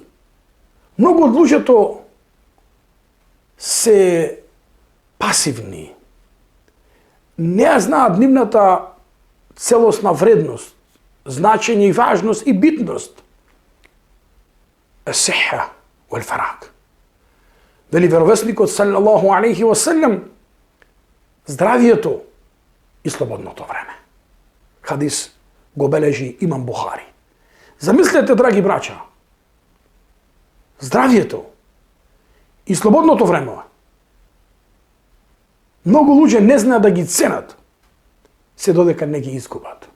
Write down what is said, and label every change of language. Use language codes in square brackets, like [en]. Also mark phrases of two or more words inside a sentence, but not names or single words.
[mk] Многу од луѓето се пасивни, не знаат нивната целосна вредност, значење и важност и битност. [ar] الصحة والفراغ. [mk] Вели веровесникот [ar] صلى الله عليه وسلم, [mk] здравието и слободното време. Хадис го бележи имам Бухари. Замислете, драги браќа, здравието и слободното време. Многу луѓе не знаат да ги ценат, се додека не ги изгубат.